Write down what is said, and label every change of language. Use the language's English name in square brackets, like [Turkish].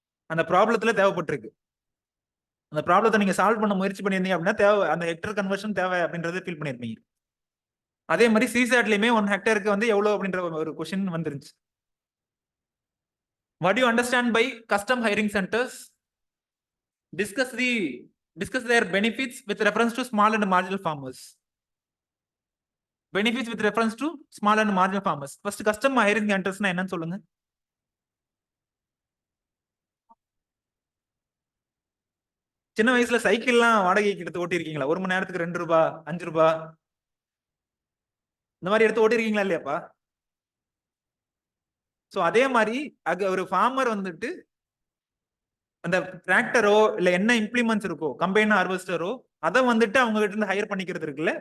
[Tamil] அந்த ப்ராப்ளத்துல தேவைப்பட்டிருக்கு. அந்த ப்ராப்ளத்தை நீங்க சால்வ் பண்ண முயற்சி பண்ணியிருந்தீங்க அப்படின்னா தேவை, அந்த ஹெக்டர் கன்வர்ஷன் தேவை அப்படின்றத ஃபீல் பண்ணிருப்பீங்க. அதே மாதிரி சிசாட்லயுமே 1 ஹெக்டருக்கு வந்து எவ்வளவு அப்படின்ற ஒரு கொஸ்டின் வந்துருந்துச்சு. [English] What you understand by custom hiring centres? discuss their benefits with reference to small and marginal farmers. Benefits with reference to small and marginal farmers. First, custom hiring centers [Tamil] என்னன்னு சொல்லுங்க. சின்ன வயசுல சைக்கிள்லாம் வாடகைக்கு எடுத்து ஓட்டி இருக்கீங்களா? 1 மணி நேரத்துக்கு 2 ரூபாய் 5 ரூபாய் இந்த மாதிரி எடுத்து ஓட்டி இருக்கீங்களா இல்லையாப்பா? சோ அதே மாதிரி ஒரு ஃபார்மர் வந்துட்டு அந்த டிராக்டரோ இல்ல என்ன இம்ப்ளிமெண்ட்ஸ் இருக்கோ, கம்பைன் ஹார்வெஸ்டரோ, அதை வந்துட்டு அவங்க கிட்ட இருந்து ஹையர் பண்ணிக்கிறது இருக்குல்ல.